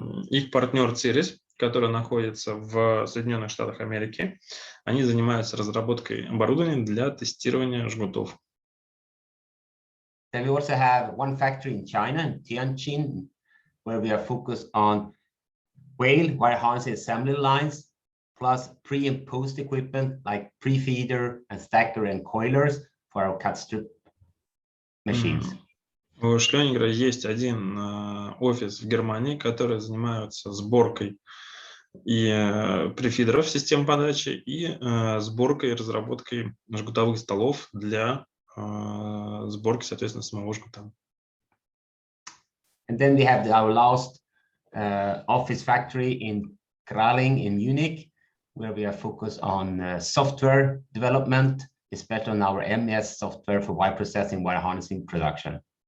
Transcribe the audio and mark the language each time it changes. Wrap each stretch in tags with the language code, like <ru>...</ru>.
<ru>Их партнер Cirrus, который находится в Соединенных Штатах Америки, они занимаются разработкой оборудования для тестирования жгутов.</ru> <en>Then we also have one factory in China, in Tianjin, where we are focused on wire harness assembly lines, plus pre and post equipment like pre-feeder and stacker and coilers for our CoaxStrip machines.</en> <ru>У Scheluniger есть один офис в Германии, который занимается сборкой и префидеров систем подачи и сборкой и разработкой жгутовых столов для сборки, соответственно, самого жгута.</ru> <en>And then we have our last office factory in Kraling in Munich, where we are focused on software development, especially on our S-MES software for wire processing, wire harnessing production.</en>